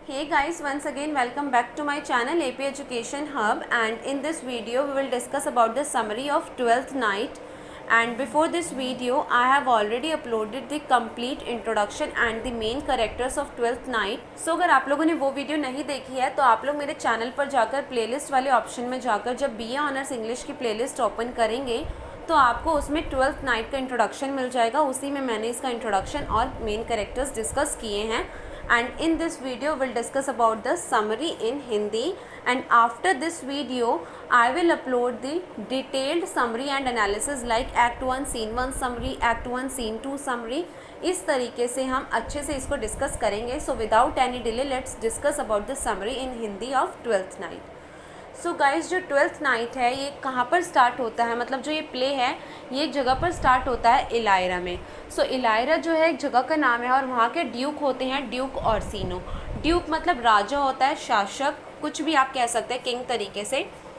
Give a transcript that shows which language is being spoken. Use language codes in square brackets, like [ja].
[en] guys, once again welcome back to my channel AP Education Hub, and in this video we will discuss about the summary of 12th night. And before this video I have already uploaded the complete introduction and the main characters of 12th night. [hi] So अगर आप लोगों ने वो video नहीं देखी है तो आप लोग मेरे चैनल पर जाकर प्लेलिस्ट वाले ऑप्शन में जाकर जब BA ऑनर्स इंग्लिश की प्लेलिस्ट ओपन करेंगे तो आपको उसमें 12th नाइट का इंट्रोडक्शन मिल जाएगा। उसी में मैंने इसका इंट्रोडक्शन और मेन कैरेक्टर्स डिस्कस किए हैं। [en] And in this video we'll discuss about the summary in Hindi, and after this video I will upload the detailed summary and analysis like Act 1 Scene 1 summary, Act 1 Scene 2 summary। [hi] इस तरीके से हम अच्छे से इसको discuss करेंगे। [en] So without any delay let's discuss about the summary in Hindi of 12th night। [hi] So guys, जो 12th night है ये कहाँ पर स्टार्ट होता है, मतलब जो ये प्ले है ये एक जगह पर स्टार्ट होता है इलायरा में। सो इलायरा जो है एक जगह का नाम है और वहाँ के ड्यूक होते हैं ड्यूक ऑर्सिनो। ड्यूक मतलब राजा होता है, शासक, कुछ भी आप कह सकते हैं किंग तरीके से।